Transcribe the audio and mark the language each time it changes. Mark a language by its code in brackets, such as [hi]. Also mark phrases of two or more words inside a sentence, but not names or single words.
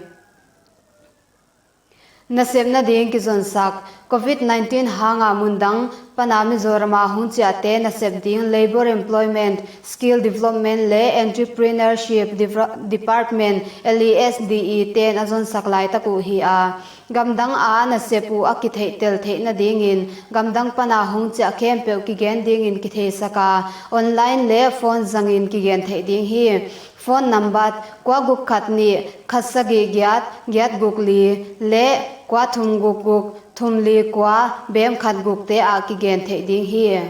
[pck] nasem na ding ki zon sak covid-19 hanga mundang panami zorama hunchia te nasep ding [en] labor employment skill development [pck] le [en] entrepreneurship department [pck] LESDE ten azon saklai taku hi a gamdang a nasepu akithei tel thei na ding in gamdang pana hunchia khem pe ki gen ding in ki thei saka online le phone zangin ki gen thei ding hi [en] phone number [pck] kwa guk khatni khasagi gyat gukli le kwa thum guk thumli kwa bem khat guk te a ki gen thei ding hi